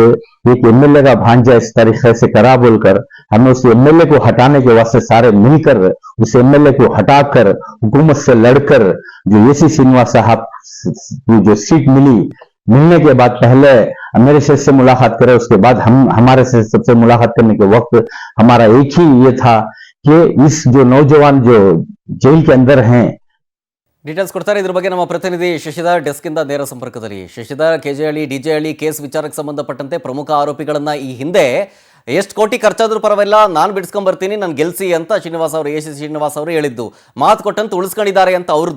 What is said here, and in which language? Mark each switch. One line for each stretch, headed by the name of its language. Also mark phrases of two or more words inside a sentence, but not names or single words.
Hindi: एक एमएलए का भांजा इस तरीके से करा बोलकर हमें उस एमएलए को हटाने के वास्ते सारे मिलकर उस एमएलए को हटाकर हुकूमत से लड़कर जो एसी श्रीनिवास साहब जो सीट मिलने के बाद पहले मेरे से मुलाकात करे, उसके बाद हम हमारे से सबसे मुलाकात करने के वक्त हमारा एक ही ये था कि इस जो नौजवान जो जेल के अंदर हैं.
Kannada: ಡೀಟೇಲ್ಸ್ ಕೊಡ್ತಾರೆ ಇದ್ರ ಬಗ್ಗೆ ನಮ್ಮ ಪ್ರತಿನಿಧಿ ಶಶಿಧರ್ ಡೆಸ್ಕ್ ಇಂದ ನೇರ ಸಂಪರ್ಕದಲ್ಲಿ. ಶಶಿಧರ್, ಕೆಜೆ ಹಳ್ಳಿ ಡಿಜೆ ಹಳ್ಳಿ ಕೇಸ್ ವಿಚಾರಕ್ಕೆ ಸಂಬಂಧಪಟ್ಟಂತೆ ಪ್ರಮುಖ ಆರೋಪಿಗಳನ್ನ ಈ ಹಿಂದೆ ಎಷ್ಟು ಕೋಟಿ ಖರ್ಚಾದ್ರೂ ಪರವಾಗಿಲ್ಲ, ನಾನು ಬಿಡಿಸ್ಕೊಂಡ್ ಬರ್ತೀನಿ, ನಾನು ಗೆಲ್ಸಿ ಅಂತ ಶ್ರೀನಿವಾಸ್ ಅವರು ಎಸಿ ಶ್ರೀನಿವಾಸ್ ಅವರು ಹೇಳಿದ್ದು, ಮಾತು ಕೊಟ್ಟಂತ ಉಳಿಸ್ಕೊಂಡಿದ್ದಾರೆ ಅಂತ ಅವ್ರದ್ದು.